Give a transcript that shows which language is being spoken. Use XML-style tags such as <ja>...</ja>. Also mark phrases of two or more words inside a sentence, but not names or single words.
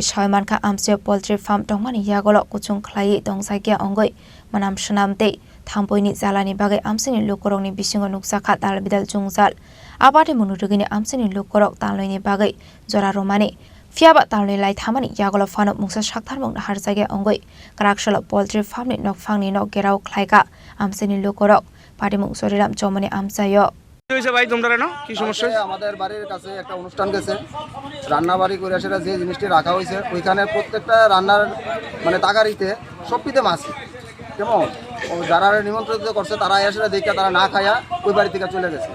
<trp>Shaiman Kha amse</trp> <en>poultry farm</en> <trp>tongmani yagolo kuchung khlai tongsakya ongoi manam sunamte thampoini jalani bagai amsini lukorokni bisingo nuksa kha dalbidal jungjal apati munu rugini amsini lukorok talloini bagai jora romani Fiaba talni lai thamani yagolo fano mungsa shakthar mungna harjage ongoi karakshalo</trp> <en>poultry farm</en> <trp>ni nok phangni nok gerau khlaika amsini lukorok পাটি মুখ সরিলাম চমনে আমসায়</trp> <bn>হইছে ভাই তোমরা না কি সমস্যা আমাদের বাড়ির কাছে একটা অনুষ্ঠান গেছে রান্না বাড়ি করে সেটা যে জিনিসটি রাখা হয়েছে ওইখানে প্রত্যেকটা রান্নার মানে তাগারিতে সবকিতে মাছ কেমন যারা নিমন্ত্রিত করছে তারা এসে দেখে তারা না খায়া ওই বাড়ি থেকে চলে গেছে</bn>